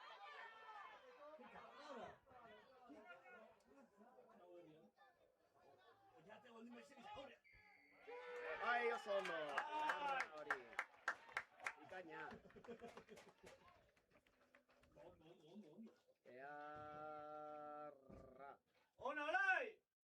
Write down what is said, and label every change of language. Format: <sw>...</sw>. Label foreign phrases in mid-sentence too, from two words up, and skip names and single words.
<es>¡Qué cabrona! Ya te volví a decir ahora.</es> <eu>Bai, oso ondo. Hori. Bikaina. Ondo. Earra. Ona, orai!</eu>